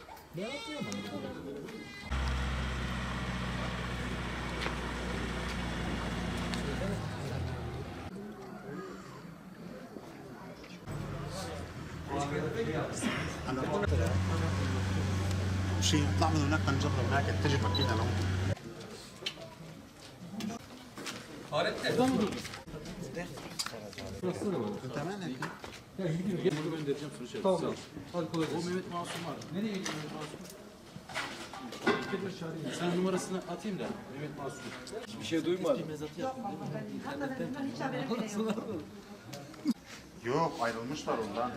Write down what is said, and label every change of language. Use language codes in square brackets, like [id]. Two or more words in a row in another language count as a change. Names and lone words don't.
[tr] Ne yapıyor lan? [ar] شيء نطلع من هناك نجرب هناك تجربه كده لو تمام هيك [tr] Bunu göndereceğim sonuç yapacağım. Tamam. Hadi kolay gelsin. O Mehmet Masum var. Nereye gitti Mehmet Masum? Sen numarasını atayım da Mehmet Masum. Bir şey duymadım. Bir mezatı yaptın değil mi? yok ayrılmışlar ondan.